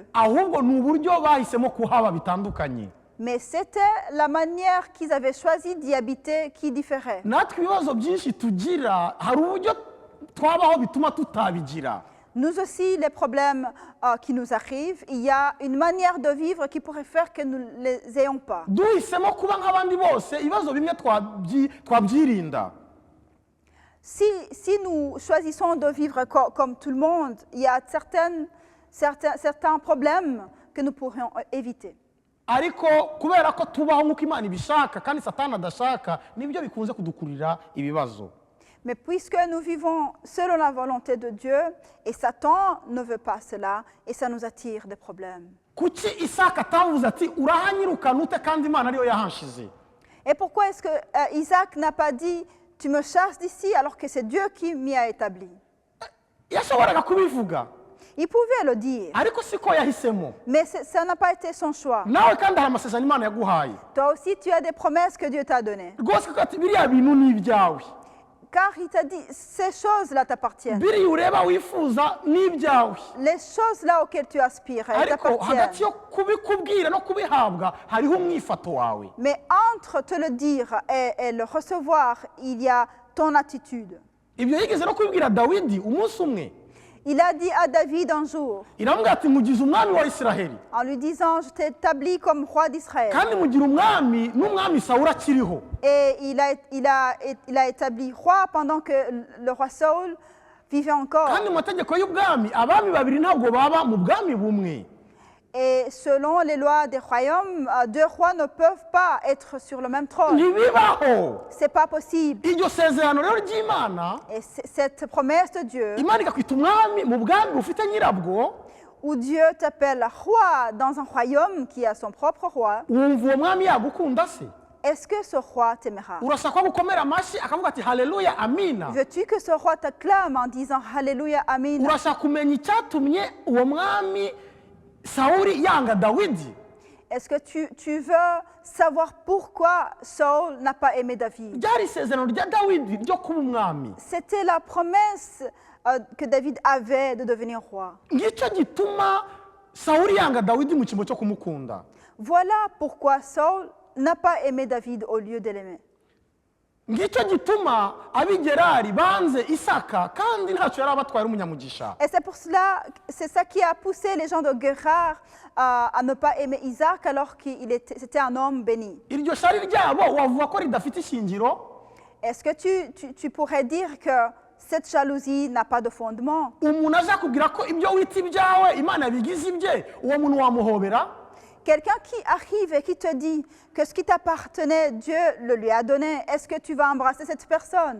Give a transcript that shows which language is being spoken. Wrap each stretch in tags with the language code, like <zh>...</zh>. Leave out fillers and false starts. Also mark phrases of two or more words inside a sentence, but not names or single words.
<rw>ahubwo ni uburyo bahisemo kuhaba bitandukanye.</rw> <fr>Mais c'était la manière qu'ils avaient choisi d'y habiter qui différait.</fr> <rw>natwe ibibazo byinshi tugira hari uburyo twabaho bituma tutabigira.</rw> <fr>Nous aussi, les problèmes qui nous arrivent, il y a une manière de vivre qui pourrait faire que nous ne les ayons pas.</fr> <rw>duhisemo kuba nk'abandi bose ibibazo bimwe twabyirinda.</rw> <fr>Si nous choisissons de vivre comme tout le monde, il y a certains problèmes que nous pourrions éviter.</fr> <rw>ariko kubera ko tubaho nk'uko imana ibishaka kandi satani adashaka, nibyo bikunze kudukurira ibibazo.</rw> <fr>Mais puisque nous vivons selon la volonté de Dieu, et Satan ne veut pas cela, et ça nous attire des problèmes.</fr> <rw>kuki isaka atavuze ati urahanyirukana ute kandi imana ariyo yahanshize?</rw> <fr>Et pourquoi est-ce que Isaac n'a pas dit « Tu me chasses d'ici alors que c'est Dieu qui m'y a établi »</fr> <rw>yashoboraga kubivuga,</rw> <fr>Il pouvait le dire,</fr> <rw>ariko siko yahisemo.</rw> <fr>mais ça n'a pas été son choix.</fr> <rw>nawe kandi hari amasezerano imana yaguhaye</rw> <fr>Toi aussi, tu as des promesses que Dieu t'a données.</fr> <rw>rwose, kuko ati biriya bintu ni ibyawe,</rw> <fr>Car il t'a dit, ces choses-là t'appartiennent.</fr> <rw>biriya ureba wifuza ni ibyawe.</rw> <fr>Les choses-là auxquelles tu aspires, elles</fr> <rw>ariko hagati</rw> <fr>t'appartiennent.</fr> <rw>yo kubikubwira no kubihabwa hariho umwifato wawe.</rw> <fr>Mais entre te le dire et le recevoir, il y a ton attitude.</fr> <rw>ibyo yigeze no kubibwira dawidi umunsi umwe.</rw> <fr>Il a dit à David un jour,</fr> <rw>iramubwira ati mugize umwami wa isiraheli,</rw> <fr>en lui disant, je t'ai établi comme roi d'Israël.</fr> <rw>kandi mugira umwami n'umwami sawuli akiriho.</rw> <fr>Et il a établi roi pendant que le roi Saul vivait encore.</fr> <rw>kandi mu mategeko y'ubwami abami babiri ntabwo baba mu bwami bumwe.</rw> <fr>Et selon les lois des royaumes, deux rois ne peuvent pas être sur le même trône.</fr> <rw>ntibibaho.</rw> <fr>C'est pas possible.</fr> <rw>iryo sezerano rero ry'imana,</rw> <fr>Et cette promesse de Dieu,</fr> <rw>imana ikakwita umwami mu bwami bufite nyirabwo,</rw> <fr>où Dieu t'appelle roi dans un royaume qui a son propre roi,</fr> <rw>wumva uwo mwami yagukunda se?</rw> <fr>est-ce que ce roi t'aimera?</fr> <rw>urashaka ko gukomera amashyi akavuga ati haleluya amina?</rw> <fr>Veux-tu que ce roi t'acclame en disant Alléluia, Amen?</fr> <rw>urashaka kumenya icyatumye uwo mwami sawuli yanga dawidi?</rw> <fr>Est-ce que tu veux savoir pourquoi Saul n'a pas aimé David?</fr> <rw>ryari isezerano rya dawidi ryo kuba umwami.</rw> <fr>C'était la promesse que David avait de devenir roi.</fr> <rw>ngicyo gituma sawuli yanga dawidi mu cyimbo cyo kumukunda.</rw> <fr>Voilà pourquoi Saul n'a pas aimé David au lieu de l'aimer.</fr> <rw>ngicyo gituma ab'i Gerari banze isaka kandi ntacyo yari abatwaye ari umunyamugisha.</rw> <fr>Et c'est ça qui a poussé les gens de Guérar à ne pas aimer Isaac alors c'était un homme béni.</fr> <rw>iryo shari ryabo wavuga ko ridafite ishingiro?</rw> <fr>Est-ce que tu pourrais dire que cette jalousie n'a pas de fondement?</fr> <rw>umuntu aje akubwira ko ibyo wita ibyawe imana bigize ibye, uwo muntu wamuhobera?</rw> <fr>Quelqu'un qui arrive et qui te dit que ce qui t'appartenait, Dieu le lui a donné, est-ce que tu vas embrasser cette personne?</fr>